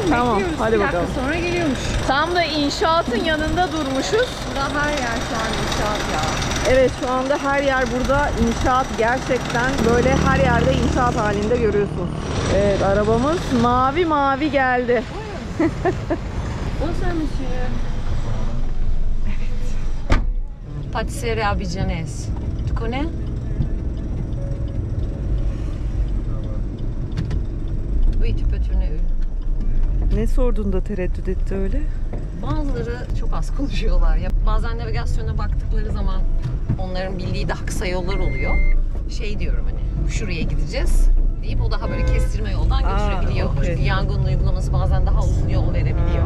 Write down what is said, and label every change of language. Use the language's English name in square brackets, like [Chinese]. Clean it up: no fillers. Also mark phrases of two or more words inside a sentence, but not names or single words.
[Turkish] Tamam, bekliyoruz. hadi bir dakika bakalım. sonra geliyormuş. Tam da inşaatın yanında durmuşuz. Burada her yer şu an inşaat ya. Evet, şu anda her yer burada inşaat, gerçekten böyle her yerde inşaat halinde görüyorsunuz. Evet, arabamız mavi geldi. [French] Bonsoir monsieur. [Turkish] Evet. [French] Patisserie Abidjanaise. Tu connais? Oui, tu peux tourner. [Turkish] Ne sordun da tereddüt etti öyle? Bazıları çok az konuşuyorlar. Ya bazen navigasyona baktıkları zaman onların bildiği daha kısa yollar oluyor. Şey diyorum, hani şuraya gideceğiz deyip o daha böyle kestirme yoldan götürebiliyor. Okay. Çünkü Yango'nun uygulaması bazen daha uzun yol verebiliyor.